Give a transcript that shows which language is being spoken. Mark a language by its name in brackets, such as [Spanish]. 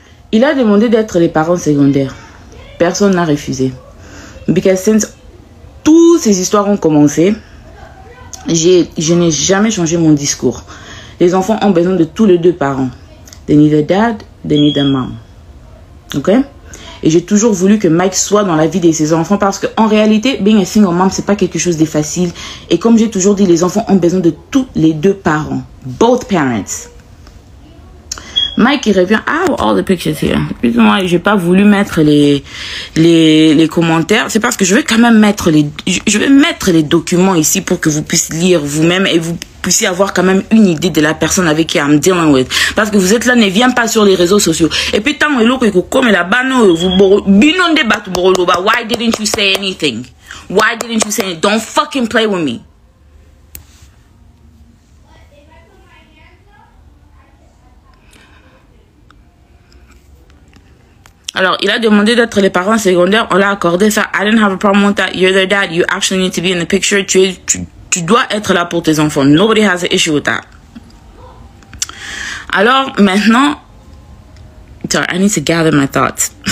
[French] Il a demandé d'être les parents secondaires. Personne n'a refusé. [English] Because since [French] toutes ces histoires ont commencé, je n'ai jamais changé mon discours. Les enfants ont besoin de tous les deux parents. [English] They need a dad, they need a mom. Ok? [French] Et j'ai toujours voulu que Mike soit dans la vie de ses enfants parce qu'en réalité, [English] being a single mom, [French] c'est pas quelque chose de facile. Et comme j'ai toujours dit, les enfants ont besoin de tous les deux parents. [English] Both parents. [French] Mike, il revient. [English] I have all the pictures here. [French] Moi, j'ai pas voulu mettre les commentaires. C'est parce que je vais quand même mettre je vais mettre les documents ici pour que vous puissiez lire vous-même et vous puissiez avoir quand même une idée de la personne avec qui [English] I'm dealing with. [French] Parce que vous êtes là, ne viens pas sur les réseaux sociaux. Et puis, tant que comme là-bas, vous [Lingala] binondez battu boroloba. [English] Why didn't you say anything? Why didn't you say anything? Don't fucking play with me. [French] Alors, il a demandé d'être les parents secondaires. On l'a accordé ça. [English] I didn't have a problem with that. You're their dad. You actually need to be in the picture. [French] Tu dois être là pour tes enfants. [English] Nobody has an issue with that. [French] Alors, maintenant... [English] Sorry, I need to gather my thoughts.